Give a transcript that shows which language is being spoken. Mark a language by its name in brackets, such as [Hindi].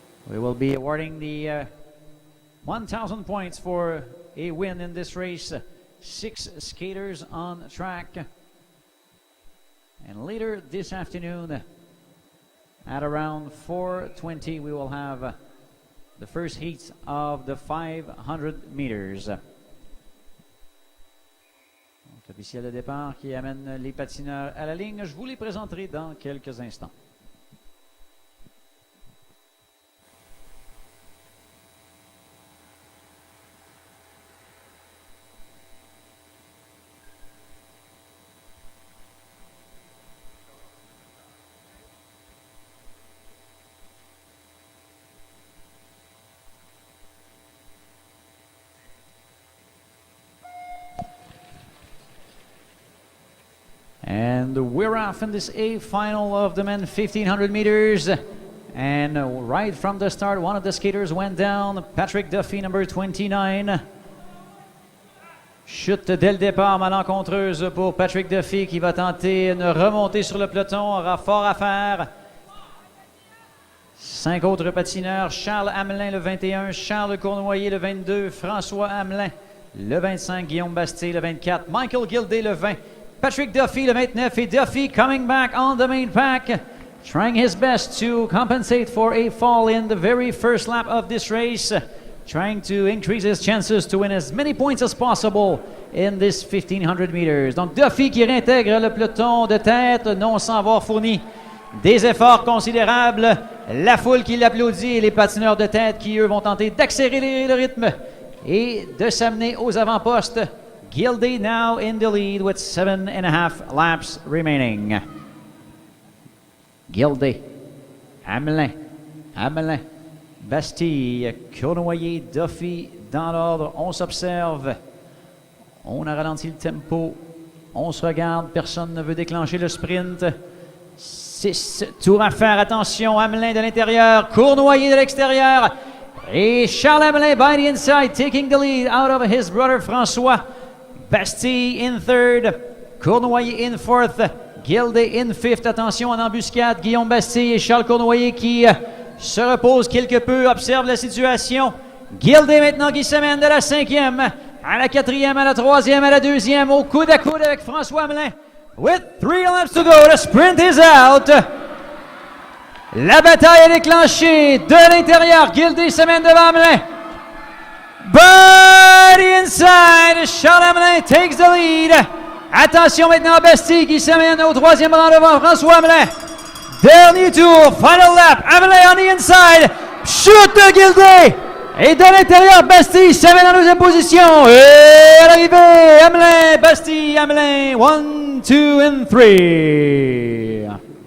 [English] We will be awarding the 1,000 points for a win in this race. 6 skaters on track. And later this afternoon, at around 4:20, we will have the first heat of the 500 meters. [French] Donc, l'officiel de départ qui amène les patineurs à la ligne. Je vous les présenterai dans quelques instants. [English] And we're off in this A final of the men 1500 meters. And right from the start, one of the skaters went down. Patrick Duffy, number 29. [French] Chute dès le départ malencontreuse pour Patrick Duffy qui va tenter une remontée sur le peloton. Aura fort à faire. 5 autres patineurs. Charles Hamelin, le 21. Charles Cournoyer, le 22. François Hamelin, le 25. Guillaume Bastille, le 24. Michael Gildé, le 20. [English] Patrick Duffy, [French] le 29, et [English] Duffy coming back on the main pack, trying his best to compensate for a fall in the very first lap of this race, trying to increase his chances to win as many points as possible in this 1500 meters. [French] Donc Duffy qui réintègre le peloton de tête, non sans avoir fourni des efforts considérables. La foule qui l'applaudit et les patineurs de tête qui, eux, vont tenter d'accélérer le rythme et de s'amener aux avant-postes. [English] Gildé now in the lead with 7.5 laps remaining. [French] Gildé, Hamelin, Bastille, Cournoyer, Duffy dans l'ordre. On s'observe. On a ralenti le tempo. On se regarde. Personne ne veut déclencher le sprint. 6 tours à faire. Attention, Hamelin de l'intérieur, Cournoyer de l'extérieur. [English] Et Charles Hamelin by the inside, taking the lead out of his brother François. Bastille in third, Cournoyer in fourth, Gildé in fifth. [French] Attention en embuscade, Guillaume Bastille et Charles Cournoyer qui se reposent quelque peu, observent la situation. Gildé maintenant qui se mène de la 5e à la 4e, à la 3e, à la 2e, au coude à coude avec François Hamelin. [English] With 3 laps to go, the sprint is out. [French] La bataille est déclenchée de l'intérieur. Gildé se mène devant Hamelin. [English] By the inside, Charles Hamelin takes the lead. [French] Attention maintenant à Bastille qui s'amène au 3e rang devant François Hamelin. Dernier tour, [English] final lap, Hamelin on the inside. [French] Chute de Gildé. Et de l'intérieur, Bastille s'amène en 2e position. Et à l'arrivée, Hamelin, Bastille, Hamelin, [English] 1, 2 and 3.